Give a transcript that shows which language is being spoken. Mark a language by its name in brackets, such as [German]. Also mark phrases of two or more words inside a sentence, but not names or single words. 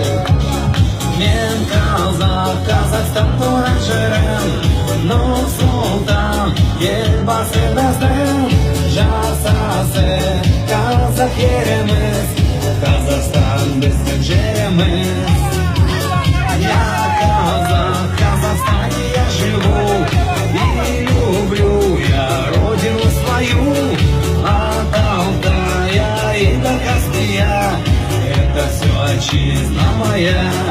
[Kazakh] Мен казах, Казахстан туран жерім, Нұр-Сұлтан елбасы біздің жасасы. Казах еліміз, Казахстан біздің жеріміз. [Russian] Я казах, в Казахстане я живу, и люблю я родину свою. От Алтая и до Каспия это все отчизна моя.